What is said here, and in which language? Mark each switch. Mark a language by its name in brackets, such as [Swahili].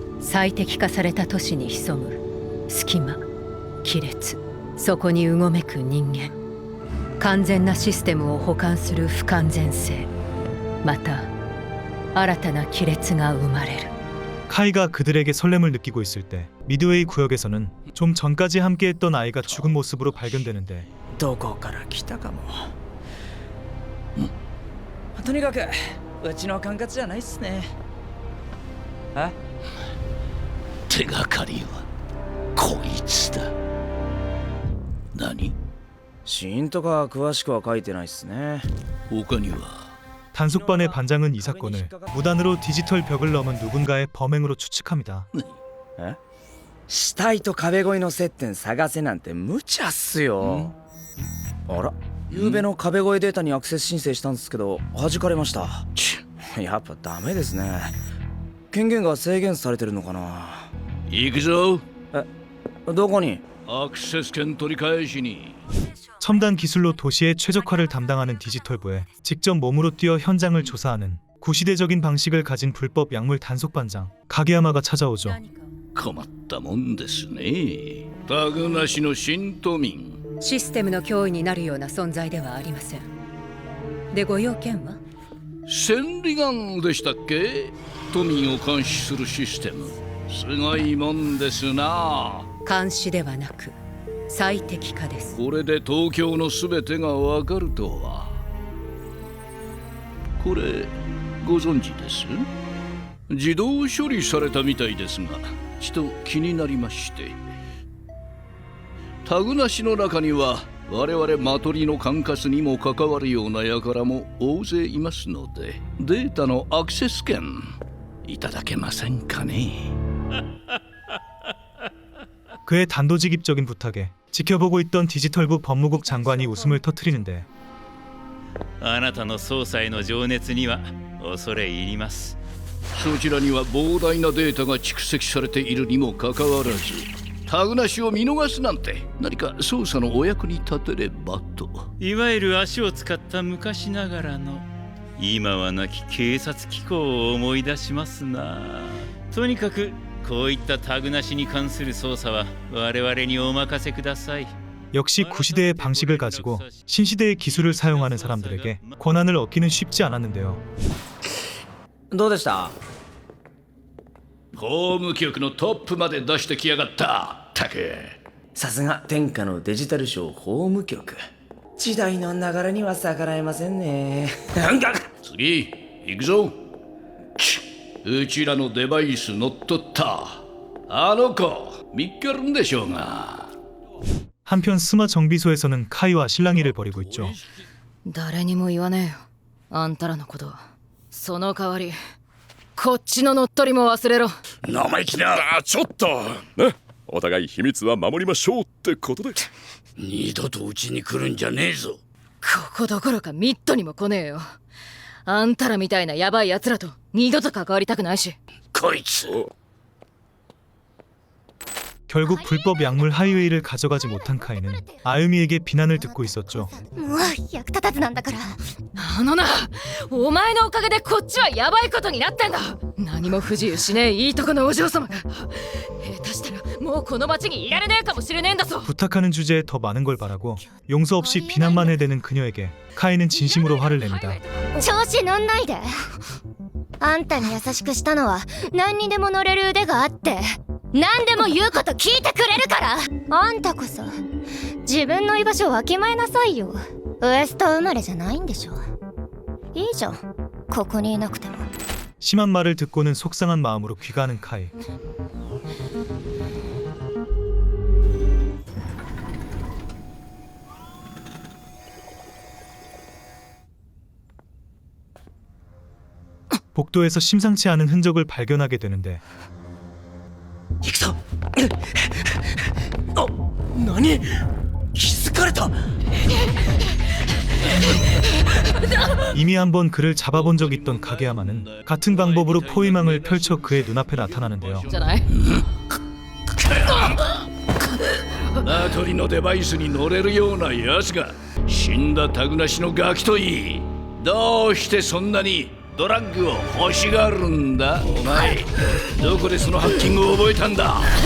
[Japanese] 最適化された都市に潜む隙間、亀裂、そこにうごめく人間。完全なシステムを補完する不完全性、また新たな亀裂が生まれる。 [Korean] 카이가 그들에게 설렘을 느끼고 있을 때 미드웨이 구역에서는 좀 전까지 함께했던 아이가 죽은 모습으로 발견되는데 [Japanese] どこから来たかも。とにかくうちの管轄じゃないっすね。え？手がかりはこいつだ。何？死因とか詳しくは書いてないっすね。他には [Korean] 단속반의 반장은 이 사건을 무단으로 디지털 벽을 넘은 누군가의 범행으로 추측합니다. [Japanese] え？死体と壁越えの接点探せなんて無茶っすよ。あら、昨べの壁越えデータにアクセス申請したんですけど弾かれました。やっぱダメですね。権限が制限されてるのかな。行くぞ。どこに？アクセス権取り返しに。 [Korean] 첨단 기술로 도시의 최적화를 담당하는 디지털부에 직접 몸으로 뛰어 현장을 조사하는 구시대적인 방식을 가진 불법 약물 단속반장 가게야마가 찾아오죠. [Japanese] 困ったもんですね。タグなしの新都民。システムの脅威になるような存在ではありません。で、ご用件は？千里眼でしたっけ？都民を監視するシステム。すごいもんですな。監視ではなく最適化です。これで東京のすべてがわかるとは。これご存知です？自動処理されたみたいですが、ちと気になりまして。タグなしの中には我々マトリの管轄にも関わるような輩も大勢いますので、データのアクセス権いただけませんかね。 [Korean] 그의 단도직입적인 부탁에 지켜보고 있던 디지털부 법무국 장관이 웃음을 터뜨리는데 [Japanese] あなたの捜査への情熱には恐れ入ります。そちらには膨大なデータが蓄積されているにもかかわらず、タグなしを見逃すなんて何か捜査のお役に立てればと。いわゆる足を使った昔ながらの今はなき警察機構を思い出しますな。とにかくこういったタグなしに関する捜査は我々にお任せください。 [Korean] 역시 구시대의 방식을 가지고 신시대의 기술을 사용하는 사람들에게 권한을 얻기는 쉽지 않았는데요. [Japanese] どうでした？法務局のトップまで出してきやがった。たく。さすが天下のデジタル省法務局。時代の流れには逆らえませんね。次行くぞ。うちらのデバイス乗っ取ったあの子見っけるんでしょうが。 [Korean] 한편 스마 정비소에서는 카이와 실랑이를 벌이고 있죠. [Japanese] 誰にも言わねえよ、あんたらのこと。その代わりこっちの乗っ取りも忘れろ。生意気な。ちょっとね、お互い秘密は守りましょうってことで。二度とうちに来るんじゃねえぞ。ここどころかミットにも来ねえよ。あんたらみたいなヤバい奴らと二度と関わりたくないし。こいつ。 [Korean] 결국 불법 약물 하이웨이를 가져가지 못한 카이는 아유미에게 비난을 듣고 있었죠. [Japanese] もう役立たずなんだから。あのな、お前のおかげでこっちはヤバいことになってんだ。何も不自由しねえいいとこのお嬢様が下手したらもうこの町にいられねえかもしれねえんだぞ。 [Korean] 부탁하는 주제에 더 많은 걸 바라고 용서 없이 비난만 해대는 그녀에게 카이는 진심으로 화를 냅니다. [Japanese] 調子乗んないで。あんたに優しくしたのは何にでも乗れる腕があって何でも言うこと聞いてくれるから。あんたこそ自分の居場所をわきまえなさいよ。ウエスト生まれじゃないんでしょ。いいじゃん、ここにいなくても。 [Korean] 심한 말을 듣고는 속상한 마음으로 귀가하는 카이. 복도에서 심상치 않은 흔적을 발견하게 되는데 [Japanese] 行くぞ何気づかれた [Korean] 이미 한번 그를 잡아본 적 있던 가게야마는 같은 방법으로 포위망을 펼쳐 그의 눈앞에 나타나는데요. [Japanese] じゃない？名取のデバイスに乗れるようなやつが死んだタグなしのガキといいどうしてそんなにドラッグを欲しがるんだお前どこでそのハッキングを覚えたんだ